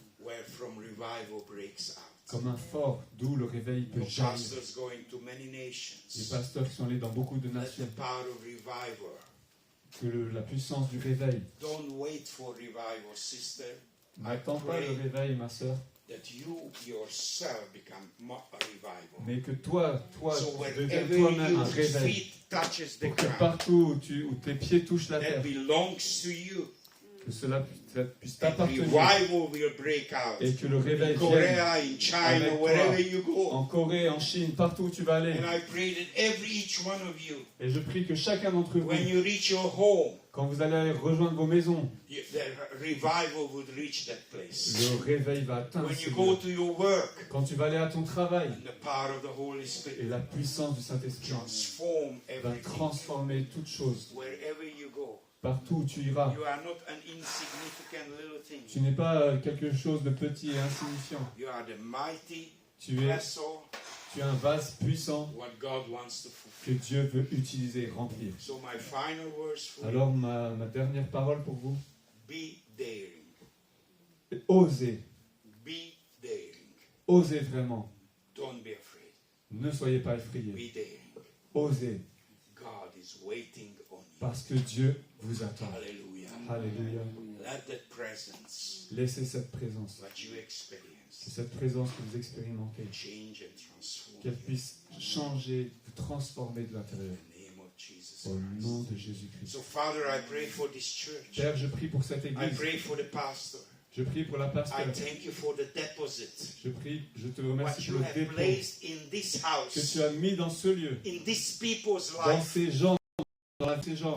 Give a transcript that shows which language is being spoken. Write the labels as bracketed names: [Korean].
[English] where from revival breaks out. [French] comme un fort d'où le réveil peut [English] Your [French] jaillir. [English] pastors going to many [French] Les [English] nations. [French] pasteurs qui sont allés dans beaucoup de [English] Let the [French] nations, [English] power of revival. [French] que la puissance du réveil. [English] Don't wait for revival, sister. [French] N'attends pas le réveil, ma sœur, [English] That you yourself become a revival. [French] mais que toi [English] So [French] tu deviennes [English] wherever [French] toi-même un [English] your [French] réveil. [English] feet touches the [French] Pour que [English] ground, [French] partout où tes pieds touchent la [English] that [French] terre, [English] belongs to you. [French] que cela puisse [English] And [French] t'appartenir [English] revival will break out. [French] et que le réveil [English] In [French] vienne [English] Korea, in China, [French] avec toi. [English] wherever you go. [French] en Corée, en Chine, partout où tu vas aller. [English] And I pray that each one of you, [French] Et je prie que chacun d'entre vous, [English] when you reach your home, [French] quand vous allez rejoindre vos maisons, [English] the revival would reach that place. [French] le réveil va atteindre [English] When [French] ce [English] you go [French] lieu. [English] to your work, [French] Quand tu vas aller à ton travail, [English] and the power of the Holy [French] et [English] Spirit [French] la puissance du Saint-Esprit [English] transform [French] va [English] everything. [French] transformer toutes choses. [English] Wherever you go, [French] Partout où tu iras, [English] you are not an insignificant little thing. [French] tu n'es pas quelque chose de petit et insignifiant. [English] You are the mighty [French] Tu es un vase puissant [English] what God wants to fulfill. [French] que Dieu veut utiliser et remplir. [English] So my final words for [French] Alors ma dernière parole pour vous, [English] you, be daring. [French] osez, [English] Be daring. [French] osez vraiment. [English] Don't be afraid. [French] Ne soyez pas effrayés. [English] Be daring. [French] Osez, [English] God is waiting on you. [French] parce que Dieu vous attend. [English] Hallelujah. [French] Alléluia. [English] Let that presence [French] Laissez cette présence, [English] that you [French] que [English] experience [French] cette présence que vous expérimentez, [English] change and transform [French] qu'elle puisse changer, vous transformer de [English] in [French] l'intérieur. [English] the name of Jesus [French] Au [English] Christ. [French] nom de Jésus-Christ. [English] So Father, I pray for this church. [French] Père, je prie pour cette [English] I [French] église. [English] pray for the pastor. [French] Je prie pour la [English] I [French] pasteur. [English] thank you for the deposit. [French] Je prie, je te [English] What [French] remercie [English] you [French] pour le [English] have [French] dépôt [English] placed in this [French] que [English] house, [French] tu as mis dans ce lieu, [English] in these people's [French] dans [English] life. [French] ces gens, dans ces gens.